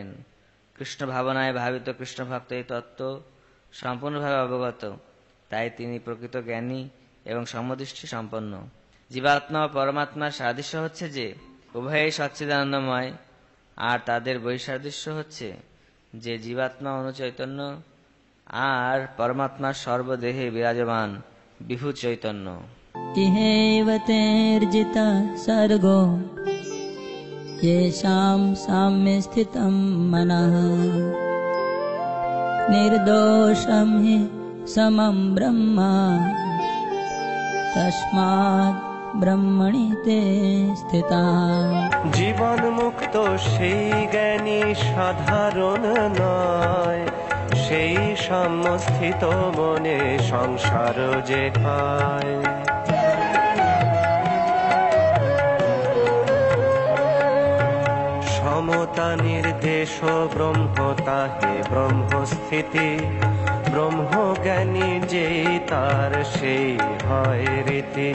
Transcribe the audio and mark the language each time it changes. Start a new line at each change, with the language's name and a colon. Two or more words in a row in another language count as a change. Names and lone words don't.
Bangla: কৃষ্ণ ভাবনায় ভাবিত কৃষ্ণ ভক্ত এই তত্ত্ব সম্পূর্ণভাবে অবগত, তাই তিনি প্রকৃত জ্ঞানী এবং সমদৃষ্টি সম্পন্ন। জীবাত্মা ও পরমাত্মার সাদৃশ্য হচ্ছে যে উভয়েই সচ্চিদানন্দময়, আর তাদের বৈসাদৃশ্য হচ্ছে যে জীবাত্মা অনুচৈতন্য আর পরমাত্মা সর্বদেহে বিরাজমান বিভু চৈতন্য।
Sanskrit: इहेव तेर्जिता सर्गो येषां साम्ये स्थितं मनः निर्दोषं हि समं ब्रह्म तस्मात् ब्रह्मणि ते स्थिता।
Bangla: জীবন মুক্ত সেই জ্ঞানী সাধারণ নয়, সেই সমস্থিত মনে সংসার যে খায়। সমতা নির্দেশ ব্রহ্ম তাহে ব্রহ্মস্থিতি, ব্রহ্মজ্ঞানী যেই তার সেই হয় রীতি।